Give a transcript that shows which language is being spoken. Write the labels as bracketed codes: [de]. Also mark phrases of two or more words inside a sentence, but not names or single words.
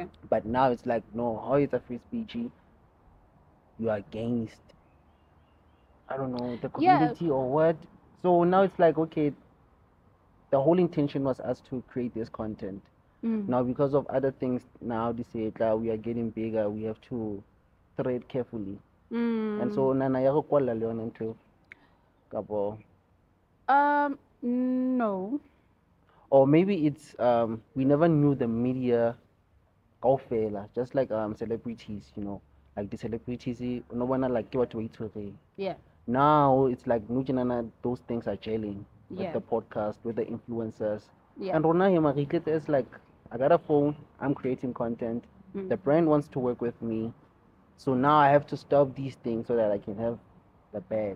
[en] But now it's like, no, how it's a free speech? You are against, I don't know, the Yeah. community or what? So now it's like, okay, the whole intention was us to create this content. Now, because of other things, now they say we are getting bigger, we have to tread carefully. And so [st] nana ya go kwalla le yona ntho kapo, [en] No. or maybe it's we never knew the media kaofela, just like celebrities, you know, like the celebrities no one like [st] ke batho ba itshwereng. [en] Yeah. Now it's like those things are gelling with Yeah. the podcast, with the influencers. Yeah. And Rona is like, I got a phone, I'm creating content. The brand wants to work with me. So now I have to stop these things so that I can have the bag.